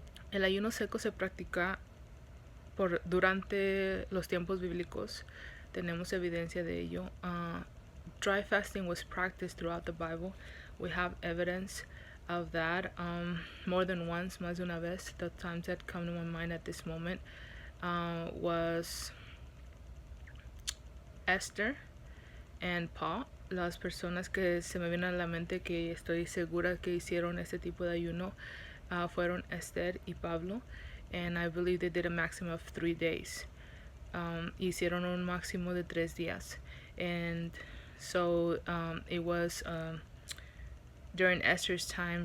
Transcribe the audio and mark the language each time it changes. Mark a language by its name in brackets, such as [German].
[Spanish] El ayuno seco se practica durante los tiempos bíblicos. Tenemos evidencia de ello. [English] Dry fasting was practiced throughout the Bible. We have evidence of that more than once, [Spanish] más de una vez. [English] The times that come to my mind at this moment was Esther and Paul. [Spanish] Las personas que se me vienen a la mente que estoy segura que hicieron este tipo de ayuno fueron Esther y Pablo, [English] and I believe they did a maximum of 3 days. [Spanish] Hicieron un máximo de 3 días, [English] and so it was during Esther's time.